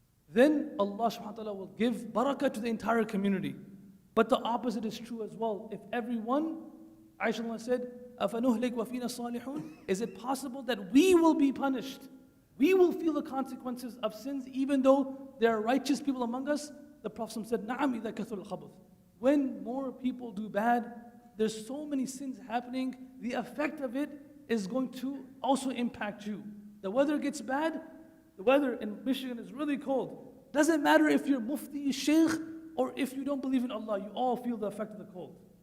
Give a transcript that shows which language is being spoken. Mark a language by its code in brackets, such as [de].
[en] Then Allah subhanahu wa ta'ala will give barakah to the entire community. But the opposite is true as well. If everyone, Aisha said, [ar] أَفَنُهْلِكْ وَفِينَا الصَّالِحُونَ. [en] Is it possible that we will be punished? We will feel the consequences of sins even though there are righteous people among us? The Prophet said, [ar] نَعَمْ إِذَا كَثُرَ الْخَبْثِ. [en] When more people do bad, there's so many sins happening, the effect of it is going to also impact you. The weather gets bad, the weather in Michigan is really cold. Doesn't matter if you're Mufti, Sheikh, or if you don't believe in Allah, you all feel the effect of the cold.